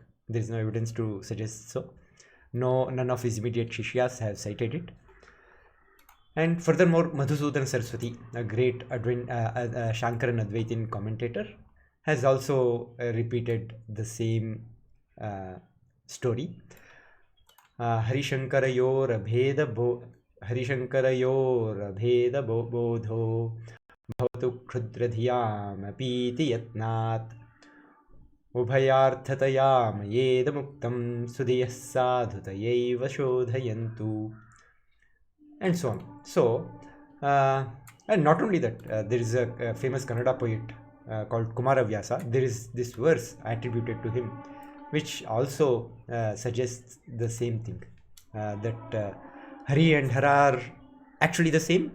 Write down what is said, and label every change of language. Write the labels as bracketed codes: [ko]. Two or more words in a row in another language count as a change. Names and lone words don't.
[en] There is no evidence to suggest so. None of his immediate Shishyas have cited it. And furthermore, Madhusudan Saraswati, a great Shankaran Advaitin commentator, has also repeated the same story. [sa] हरिहराभेद बोधो भवतु क्षुद्रधियाम् अपीति यत्नात् उभयार्थतयाम् येदमुक्तम् सुधियः साधुतयैव शोधयन्तु, [en] and so on. So, and not only that, there is a famous Kannada poet called Kumaravyasa. There is this verse attributed to him, which also suggests the same thing, that Hari and Hara are actually the same.